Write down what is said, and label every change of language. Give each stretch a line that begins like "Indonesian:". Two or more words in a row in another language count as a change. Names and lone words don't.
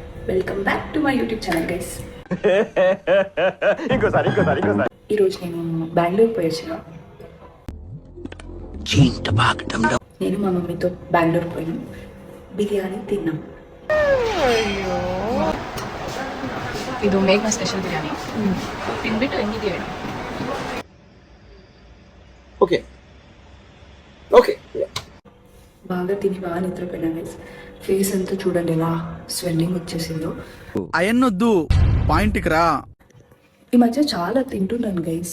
English: welcome back to my YouTube channel guys.
Telugu: ఈరోజు నేను బెంగళూరు పోయొచ్చిన. నేను మా మమ్మీతో బెంగళూరు పోయినాం, బిర్యానీ తిన్నాం.
Kannada: ಇದು ಮೇಘ್ನ ಸ್ಪೆಷಲ್ ಬಿರಿಯಾನಿ ತಿನ್ಬಿಟ್ಟು ಹೆಂಗಿದೆಯಾ ಹೇಳು.
English: okay okay
Telugu: బాగా తిని బాగా నిద్రపోయినా గైస్. ఫేస్ అంతా చూడండి ఎలా స్వెల్లింగ్ వచ్చేసిందో. అయన్నొద్దు, పాయింట్కి రా. ఈ మధ్య చాలా తింటున్నాను గైస్.